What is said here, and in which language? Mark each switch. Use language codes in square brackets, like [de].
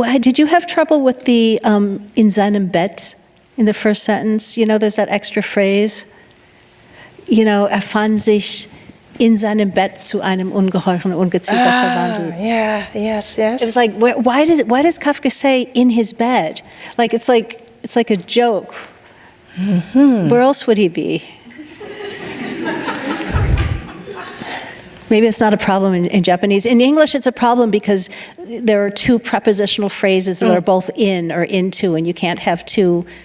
[en] Did you have trouble with the [de] in seinem Bett [en] in the first sentence? There's that extra phrase. [de] Fand sich in seinem Bett zu einem ungeheuren Ungeziefer verwandelt. [en] Yeah, yes. It was like, why does Kafka say in his bed? Like it's like a joke. Mm-hmm. Where else would he be? Maybe it's not a problem in Japanese. In English, it's a problem because there are two prepositional phrases that are both in or into, and you can't have two.